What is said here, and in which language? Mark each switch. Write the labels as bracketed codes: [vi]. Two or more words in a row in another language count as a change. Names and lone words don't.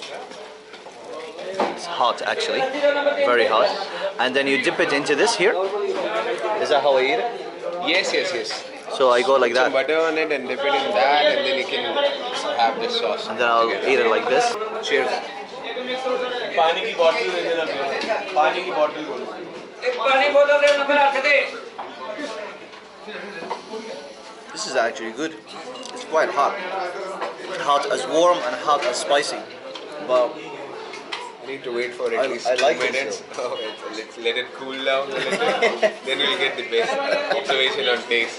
[en] It's hot, actually, very hot. And then you dip it into this here. Is that how I eat it? Yes. So I go like Some that, butter on it and dip it in that, and then you can have the sauce. and then I'll eat it like this. Cheers. [hi] पानी की बोतल दे देना पानी की बोतल बोलो एक पानी बोतल दे ना फिर आके दे [en] This is actually good. It's quite hot. Hot as warm and hot as spicy. But I need to wait for at least I like 2 it, minutes. Let's let it cool down a little. Then we'll get the best observation on taste.